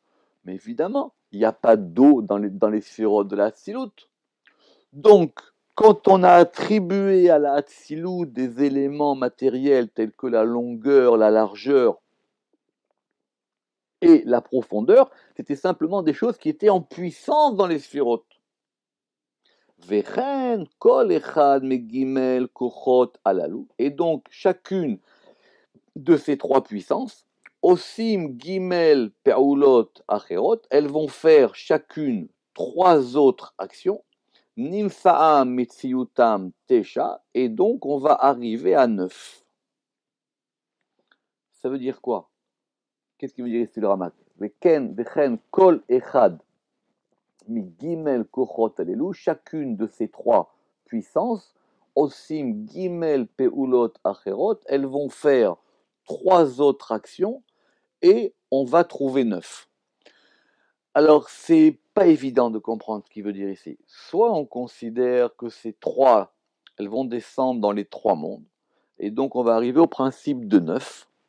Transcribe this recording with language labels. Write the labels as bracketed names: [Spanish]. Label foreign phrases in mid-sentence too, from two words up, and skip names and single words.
[French] Mais évidemment, il n'y a pas d'eau dans les sphirotes de la Hatzilut. Donc, quand on a attribué à la Hatzilut des éléments matériels tels que la longueur, la largeur et la profondeur, c'était simplement des choses qui étaient en puissance dans les sphirotes. [Hebrew] וכן כל אחד מג' כחות אלו. [French] Et donc, chacune de ces 3 puissances, [Hebrew] עושים ג' פעולות אחרות, [French] elles vont faire chacune 3 autres actions. [Hebrew] נמצאים מציאותם תשע, [French] et donc on va arriver à 9. Ça veut dire quoi? Qu'est-ce qu'il veut dire ici le Ramak? [Hebrew] וכן כל אחד מג' כחות אלו, [French] chacune de ces 3 puissances, [Hebrew] עושים ג' פעולות אחרות, [French] elles vont faire 3 autres actions et on va trouver 9. Alors, c'est pas évident de comprendre ce qu'il veut dire ici. Soit on considère que ces 3, elles vont descendre dans les 3 mondes, et donc on va arriver au principe de 9.